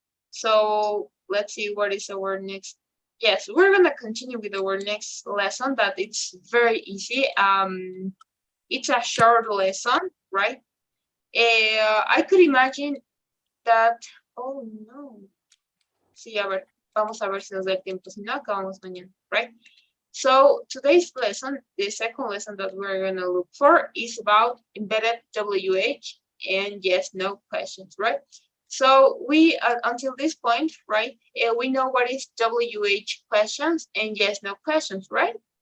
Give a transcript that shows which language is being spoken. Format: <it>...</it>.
<en>So let's see what is our next. Yes, we're gonna continue with our next lesson that it's very easy. It's a short lesson, right? I could imagine that, oh no.</en> <es>Sí, a ver, vamos a ver si nos da el tiempo, si no, acabamos mañana, right?</es> <en>So today's lesson, the second lesson that we're gonna look for is about embedded WH and yes, no questions, right? So we, until this point, right, we know what is WH questions and yes, no questions, right?</en>